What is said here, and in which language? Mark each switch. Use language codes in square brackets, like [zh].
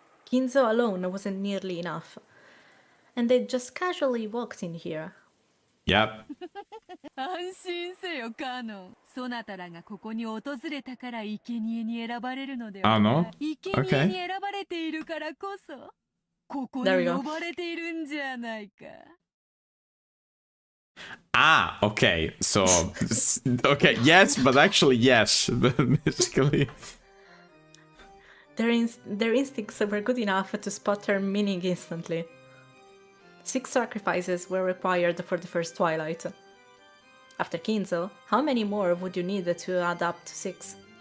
[en] Kinzo alone wasn't nearly enough. And they just casually walked in here. Yep. [ja] 安心せよカノン。そなたらがここに訪れたから生贄に選ばれるのではない。生贄に選ばれているからこそここに呼ばれているんじゃないか。 [en] Ah, okay. So, okay, yes, but actually yes, basically. Their instincts were good enough to spot her meaning instantly. 6 sacrifices were required for the first Twilight. After Kinzo, how many more would you need to add up to 6?